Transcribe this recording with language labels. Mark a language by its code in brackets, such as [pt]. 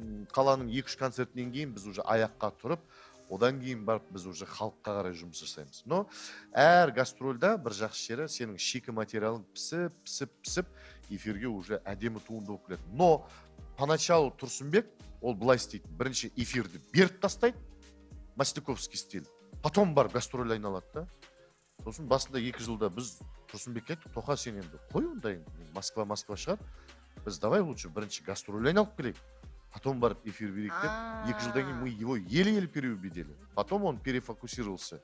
[kk] Қаланың 2-3 концертінен кейін біз уже аяққа тұрып, одан кейін барып біз уже халыққа қарай жұмыс жасаймыз. Но әр гастрольда бір жақсы жері сенің шикі материалың пісіп, эфирге уже әдемі туынды болып келеді. [ru] Но поначалу [kk] Тұрсынбек ол былай істейді. Бірінші эфирді беріп тастайды, Мастяковский стиль. Потом бар гастроль айналады да. Сосын басында 2 жылда біз Тұрсынбекке айттық, Тоқа сен енді қой ондайын, Москва шығар. Біз [ru] давай лучше [kk] бірінші гастроль айналып келейік. Потом барып эфир берейік деп, 2 жылдан кейін [ru] мы его еле-еле переубедили. Потом он перефокусировался.